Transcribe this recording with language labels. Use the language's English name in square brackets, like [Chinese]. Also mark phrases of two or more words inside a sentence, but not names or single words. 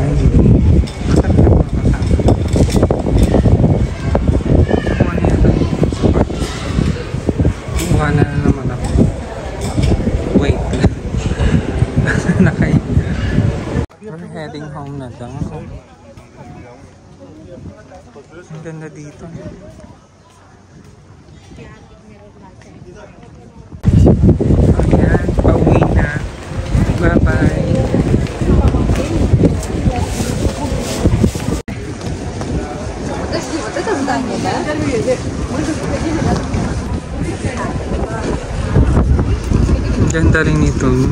[Filipino] Masarap na mga kasama. Kuha na yata dito sa park. Kuha na naman ako. Wait lang. Nakain. [English] We're heading home [Filipino] na daw. Ang ganda dito. Ayan, pauwi na. Bye-bye. [Russian] Вот это здание, да? Мы же приходили, да? [Filipino] Ang ganda rin ito.